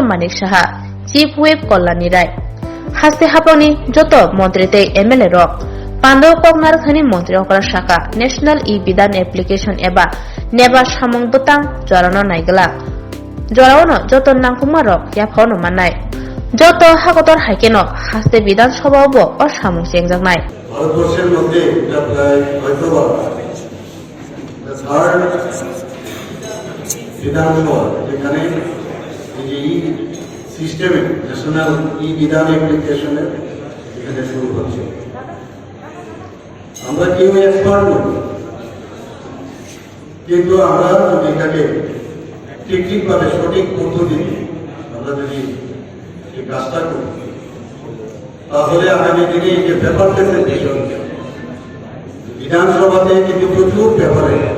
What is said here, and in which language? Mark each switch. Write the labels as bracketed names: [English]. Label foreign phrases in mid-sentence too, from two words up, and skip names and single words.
[Kok Borok] Manik Saha, Chief Whip Kollani Rai. Haste haponi joto Mantri tei MLA rok. Pando Koknar khani Mantri Okra Shaka [English] National e-bidan application [Kok Borok] eba neba samung butang jorano naigala. Jorano joto nangkukma rok yaphono manai. Joto hakotor haikeno haste Bidan Sabha obo o samung chengjaknai. [Bangla] ভারতবর্ষের মধ্যে এটা প্রায় হয়তোবা বিধানসভা যেখানে এই সিস্টেমে [English] National e-Vidhan application-এর [Bangla] এখানে শুরু হচ্ছে। আমরা কেউ এক্সপার্ট নই, কিন্তু আমরা যদি এটাকে ঠিকভাবে সঠিক পদ্ধতি আমরা যদি এই কাজটা করি তাহলে আগামী দিনে এই যে পেপারলেসের বিষয় বিধানসভাতে কিন্তু প্রচুর পেপারে